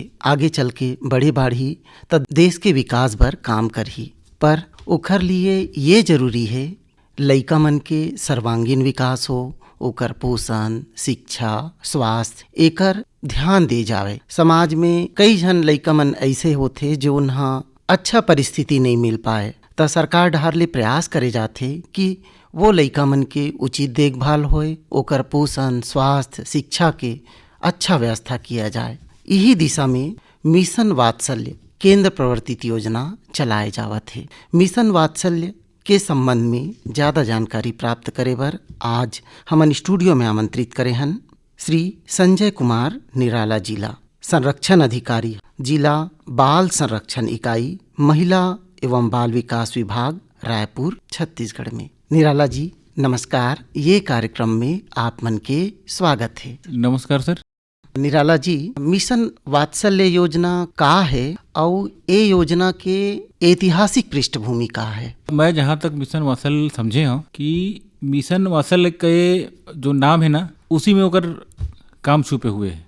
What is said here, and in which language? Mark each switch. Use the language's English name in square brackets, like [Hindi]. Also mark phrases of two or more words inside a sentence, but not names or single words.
[Chhattisgarhi] आगे चल के बड़े बाढ़ही त देश के विकास बर काम करही, पर ओखर लिए ये जरूरी है लइका मन के सर्वांगीण विकास हो, ओकर पोषण, शिक्षा, स्वास्थ्य एकर ध्यान दे जावे। समाज में कई झन लइका मन ऐसे होथे जो उन्हा अच्छा परिस्थिति नहीं मिल पाए, त सरकार डहर ले प्रयास करे जाथे कि वो लइका मन के उचित देखभाल होए, ओकर पोषण, स्वास्थ्य, शिक्षा के अच्छा व्यवस्था किया जाए। यही दिशा में मिशन वात्सल्य केंद्र प्रवर्तित योजना चलाए जावत है। मिशन वात्सल्य के संबंध में ज़्यादा जानकारी प्राप्त करे बर आज हमन स्टूडियो में आमंत्रित करे हन श्री संजय कुमार निराला, जिला संरक्षण अधिकारी, जिला बाल संरक्षण इकाई, महिला एवं बाल विकास विभाग, रायपुर, छत्तीसगढ़ में। निराला जी नमस्कार, ये कार्यक्रम में आप मन के स्वागत है। नमस्कार सर। निराला जी, मिशन वात्सल्य योजना का है और ये योजना के ऐतिहासिक पृष्ठभूमि का है? मैं जहाँ तक मिशन वात्सल्य समझे हूँ कि मिशन वात्सल्य के जो नाम है ना, उसी में होकर काम छुपे हुए हैं